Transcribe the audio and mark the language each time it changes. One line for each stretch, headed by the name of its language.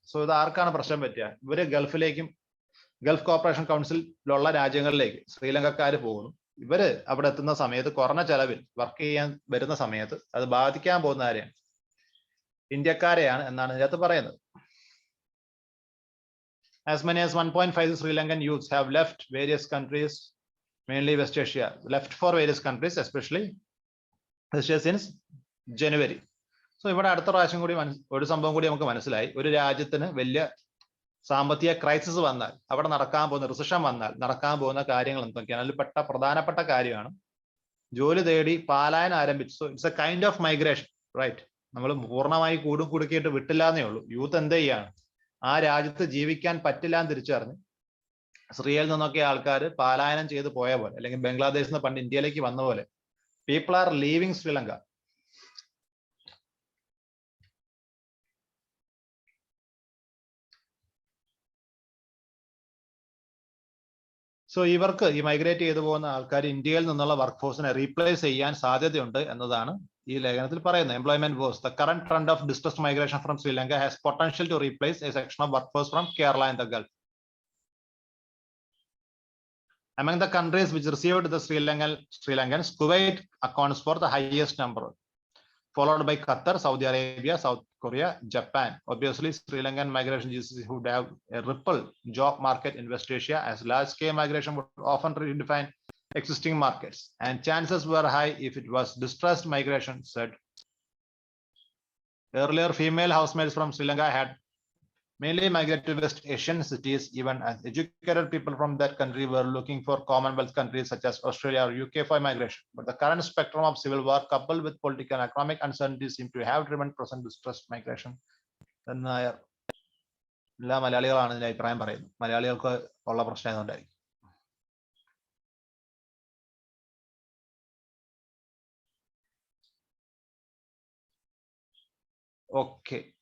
Malayalam: So ഇത് ആർക്കാണ് പ്രശ്നം പറ്റുക? ഇവര് ഗൾഫിലേക്കും ഗൾഫ് കോർപ്പറേഷൻ കൗൺസിലുള്ള രാജ്യങ്ങളിലേക്ക് ശ്രീലങ്കക്കാർ പോകുന്നു. ഇവര് അവിടെ എത്തുന്ന സമയത്ത് കുറഞ്ഞ ചെലവിൽ വർക്ക് ചെയ്യാൻ വരുന്ന സമയത്ത് അത് ബാധിക്കാൻ പോകുന്ന ആരെയാണ്? ഇന്ത്യക്കാരെയാണ് എന്നാണ് ഇതിനകത്ത് പറയുന്നത്.
English: As many as 1.5 Sri Lankan youths have left various countries, mainly West Asia, left for various countries, especially West Asia since January.
Malayalam: So ഇവിടെ അടുത്ത പ്രാവശ്യം കൂടി ഒരു സംഭവം കൂടി നമുക്ക് മനസ്സിലായി. ഒരു രാജ്യത്തിന് വലിയ സാമ്പത്തിക ക്രൈസിസ് വന്നാൽ, അവിടെ നടക്കാൻ പോകുന്ന റിസഷൻ വന്നാൽ നടക്കാൻ പോകുന്ന കാര്യങ്ങൾ എന്തൊക്കെയാണ്? അതിൽ പ്രധാനപ്പെട്ട കാര്യമാണ് ജോലി തേടി പലായനം ആരംഭിച്ചു.
English: So it's a kind of migration, right?
Malayalam: നമ്മൾ പൂർണ്ണമായി കുടുക്കിയിട്ട് വിട്ടില്ല എന്നേ ഉള്ളൂ. യൂത്ത് എന്ത് ചെയ്യാണ്? ആ രാജ്യത്ത് ജീവിക്കാൻ പറ്റില്ല എന്ന് തിരിച്ചറിഞ്ഞ് ശ്രീയിൽ നിന്നൊക്കെ ആൾക്കാർ പലായനം ചെയ്ത് പോയ പോലെ, അല്ലെങ്കിൽ ബംഗ്ലാദേശിൽ നിന്ന് പണ്ട് ഇന്ത്യയിലേക്ക് വന്ന പോലെ,
English: People are living Sri Lanka.
Malayalam: So ഇവർക്ക് ഈ മൈഗ്രേറ്റ് ചെയ്തു പോകുന്ന ആൾക്കാർ ഇന്ത്യയിൽ നിന്നുള്ള വർക്ക് ഫോഴ്സിനെ റീപ്ലേസ് ചെയ്യാൻ സാധ്യതയുണ്ട് എന്നതാണ് ഈ ലേഖനത്തിൽ പറയുന്നത്.
English: Employment force, the current trend of distressed migration from Sri Lanka has potential to replace A section of work force from Kerala and the Gulf. Among the countries which received the Sri Lankans, Kuwait accounts for the highest number, followed by Qatar, Saudi Arabia, South Korea, Japan. Obviously, Sri Lankan migration GCC would have a ripple job market in West Asia, as large-scale migration would often redefine existing markets, and chances were high if it was distressed migration, said. Earlier, female housemaids from Sri Lanka had mainly migrated to West Asian cities, even as educated people from that country were looking for Commonwealth countries such as Australia or UK for migration. But the current spectrum of civil war, coupled with political and economic uncertainty, seem to have driven present distressed migration.
Malayalam: എല്ലാ മലയാളികളാണ് ഇതിന്റെ അഭിപ്രായം പറയുന്നത്. മലയാളികൾക്ക് ഉള്ള പ്രശ്നം എന്തുണ്ടായിരിക്കും? Okay.